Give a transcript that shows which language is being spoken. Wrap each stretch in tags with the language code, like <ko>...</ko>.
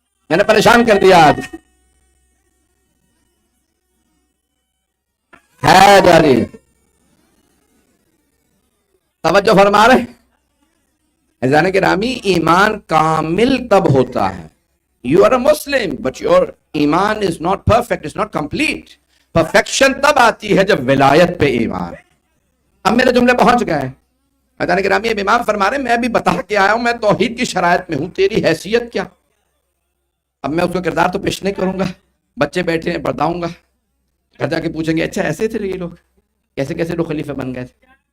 <ur>میں نے پریشان کر دیا آج. ہے جاری توجہ فرما رہے. عزیزان گرامی ایمان کامل تب ہوتا ہے.</ur> <en>You are a Muslim but your ایمان is not perfect, is not complete.</en> <ur>perfection تب آتی ہے جب ولایت پہ ایمان. اب میرے جملے پہنچ گئے ہیں. عزیزان گرامی اب امام فرما رہے ہیں میں بھی بتا کے آیا ہوں میں توحید کی شرائط میں ہوں، تیری حیثیت کیا. اب میں اس کا کردار تو پیش نہیں کروں گا. بچے بیٹھے ہیں بتاؤں گا، گھر جا کے پوچھیں گے اچھا ایسے تھے یہ لوگ، کیسے کیسے لوگ خلیفہ بن گئے تھے.</ur>